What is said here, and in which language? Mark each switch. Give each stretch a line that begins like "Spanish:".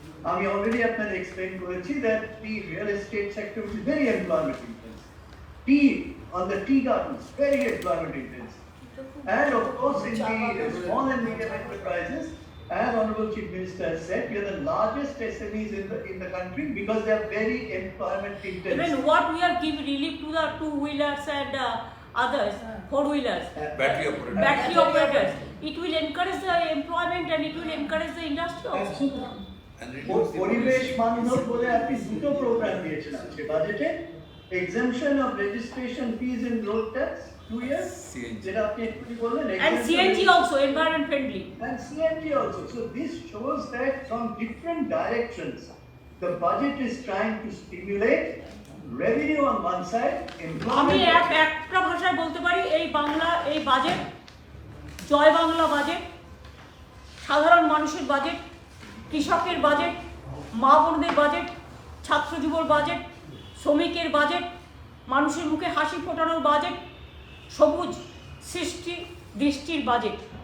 Bangla: আমি already আপনাদের explain করেছি
English: that the real estate sector which is very employment intense, tea on the tea gardens, very employment intense, and of course in the small and medium enterprises, as Honorable Chief Minister has said, we are the largest SMEs in the country because they are very employment intense. Even what we are giving relief to the two-wheelers and others, four-wheelers, battery operators, it will encourage the employment and it will encourage the industry also.
Bangla: পরিবেশ বান্ধব বলে আপনি দুটো programme দিয়েছেন আজকে বাজেটে,
English: exemption of registration fees in road tax 2 years,
Bangla: যেটা আপনি একটু বললেন,
English: and CNG also, environment friendly, and CNG also. So this shows that from different directions the budget is trying to stimulate revenue on one side,
Bangla: আমি
English: employment.
Bangla: একটা ভাষায় বলতে পারি এই বাজেট জয় বাংলা বাজেট, সাধারণ মানুষের বাজেট, কৃষকের বাজেট, মা বোনদের বাজেট, ছাত্র যুবর বাজেট, শ্রমিকের বাজেট, মানুষের মুখে হাসি ফোটানোর বাজেট, সবুজ সৃষ্টি দৃষ্টির বাজেট।